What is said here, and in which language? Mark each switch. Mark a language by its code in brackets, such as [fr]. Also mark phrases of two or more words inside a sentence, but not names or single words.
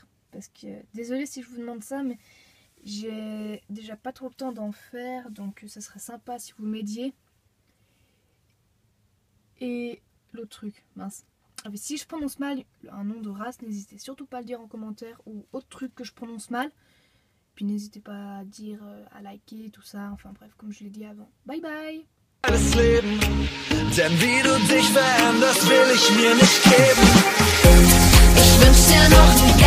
[fr] Parce que, désolée si je vous demande ça, mais j'ai déjà pas trop le temps d'en faire, donc ça serait sympa si vous m'aidiez. Et l'autre truc, mince. Ah, mais si je prononce mal un nom de race, n'hésitez surtout pas à le dire en commentaire, ou autre truc que je prononce mal. Puis n'hésitez pas à dire, à liker, tout ça, enfin bref, comme je l'ai dit avant. [en] Bye bye! [de] Das Leben, denn wie du dich veränderst, will ich mir nicht geben. Ich wünsch dir noch